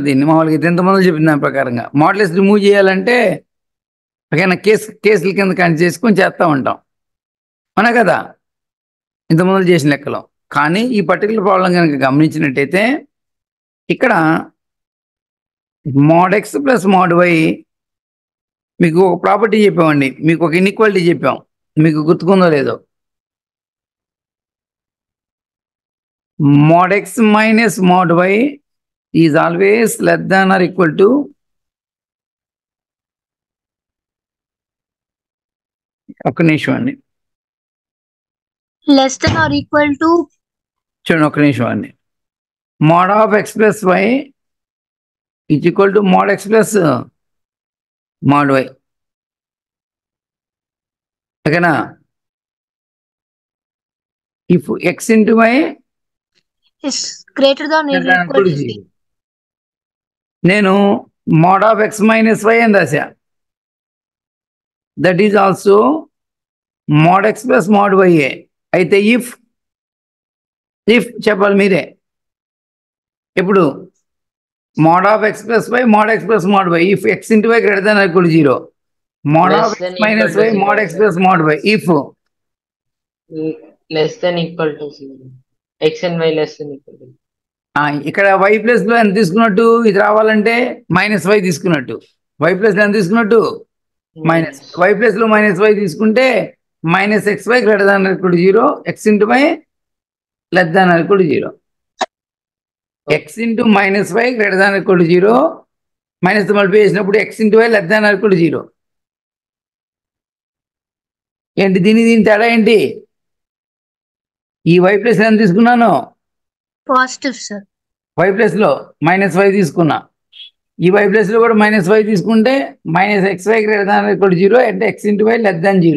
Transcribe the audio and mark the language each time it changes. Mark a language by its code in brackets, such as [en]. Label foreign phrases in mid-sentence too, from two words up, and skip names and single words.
[te] దీన్ని మామూలుగా ఎంతమంది చెప్పిన దాని ప్రకారంగా [en] modulus remove [te] చేయాలంటే ఒకైనా కేసుల కింద కనెక్ట్ చేసుకొని చేస్తూ ఉంటాం, అవునా కదా, ఇంతమంది చేసిన లెక్కలో. కానీ ఈ [en] particular problem [te] కనుక గమనించినట్టయితే ఇక్కడ [en] mod x plus mod y [te] మీకు ఒక ప్రాపర్టీ చెప్పామండి, మీకు ఒక ఇన్ఈక్వాలిటీ చెప్పాం, మీకు గుర్తుకుందో లేదో. [en] mod x minus mod y is always less than or equal to [te] ఒక నిమిషం అండి, [en] less than or equal to. [te] చూడండి ఒక నిమిషం అండి. [en] mod of x plus y is equal to mod x plus mod y. [te] ఓకేనా? [en] if x into y is greater than or equal to 3. [te] నేను [en] mod of x minus y [te] అని రాశా. [en] that is also mod x plus mod y. [te] అయితే ఇఫ్ చెప్పాలి మీరే. [en] ఇప్పుడు mod of x plus y, mod x plus mod y. If x into y greater than or equal to 0. Mod Less of x than minus equal to y, zero. mod x plus mod y. If Less than equal to 0. X and y less than equal to 0. [te] ఇక్కడ [en] y plus [te] లో ఎంత తీసుకున్నట్టు, ఇది రావాలంటే [en] minus y [te] తీసుకున్నట్టు. [en] y plus [te] లో ఎంత తీసుకున్నట్టు [en] minus. y plus లో minus y తీసుకుంటే minus x y greater than equal to 0, x into y less than equal to 0. x into minus y greater than equal to 0, minus multiply చేసినప్పుడు x into y less than equal to 0. [te] ఏంటి దీని తేడా ఏంటి? ఈ [en] y plus [te] ఎంత తీసుకున్నాను, [en] positive sir. y plus లో minus y తీసుకున్నా. ఈ y plus [te] లో కూడా [en] minus y తీసుకుంటే minus x y greater than equal to 0 అంటే x into y less than 0.